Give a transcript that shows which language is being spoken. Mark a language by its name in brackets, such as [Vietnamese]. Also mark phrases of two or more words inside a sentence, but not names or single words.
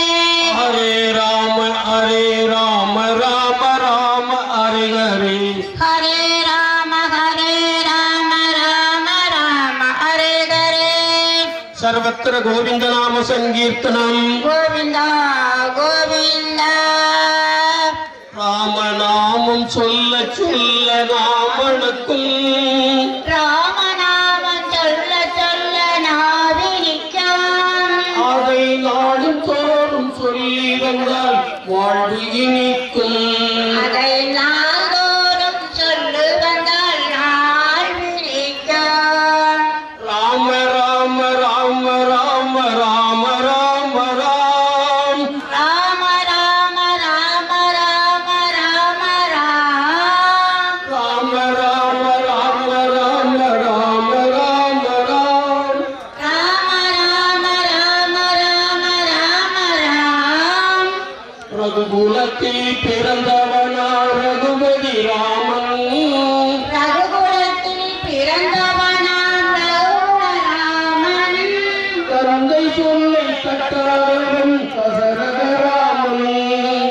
[Sanskrit] हरे राम, राम राम, हरे हरे. हरे राम, राम राम, हरे हरे. सर्वत्र गोविंद नाम संकीर्तनम. Govinda, Govinda. [Tamil] ராம நாமம் சொல்ல சொல்ல நாமனுக்கும் ராமநாமம் சொல்ல சொல்ல நாவினிக்கும். அதை நாடும் தோறும் சொல்லி வந்தால் வாழ்வு இனிக்கும். அதை நாள்தோறும் சொல்லு வந்தால் நாள் விழிக்கும். ராம ராம ராம ராம ராம ராம ராம். ராம ராம ராம ராம ராம ராம். ராம ராம ராம ராம ராம ராம ராம். ராம ராம ராம ராம ராம ராம். ரகுகுலத்தில் பிறந்தவனா ரகுபதி ராமன். ரகுகுலத்தில் பிறந்தவனாம் ரகுராமன். தந்தை சொல்லை கட்டாதவன் தசரத ராமன்.